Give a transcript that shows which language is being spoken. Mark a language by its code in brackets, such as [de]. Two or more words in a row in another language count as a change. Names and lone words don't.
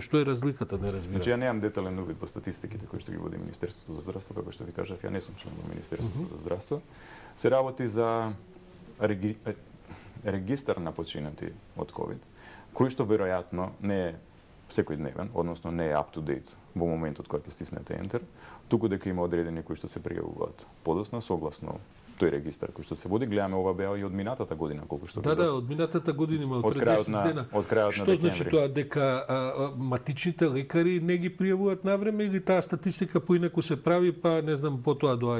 [mk] Што е разликата, не разбирам. Значи, ја немам детален увид во статистиките кои што ги води Министерството за здравство, како што ви кажав, ја не сум член во Министерството за здравство. Се работи за регистар на починати од ковид, кој што веројатно не е секојдневен, односно не е [en] up to date [mk] во моментот кога ќе стиснете enter, туку дека има одредени кои што се пријавуваат подоцна согласно тој регистар кој што се води. Гледаме ова беа и од минатата година колку што Да, од минатата година има од пред 10 дена. Од крајот на Што значи декември. тоа, дека матичните лекари не ги пријавуваат навреме или таа статистика поинаку се прави, па не знам, потоа доаѓа